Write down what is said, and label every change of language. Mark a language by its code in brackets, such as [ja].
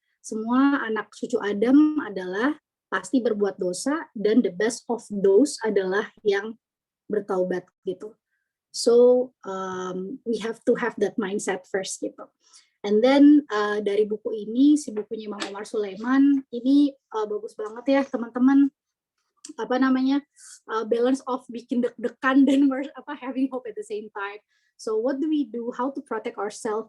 [id] Semua anak cucu Adam adalah pasti berbuat dosa, dan [en] the best of those [id] adalah yang bertaubat gitu. [en] So we have to have that mindset first gitu. And then [id] dari buku ini, si bukunya Imam Omar Sulaiman ini bagus banget ya teman-teman. [en] Balance of [id] bikin deg-degan dan [en] having hope at the same time. So what do we do? How to protect ourselves?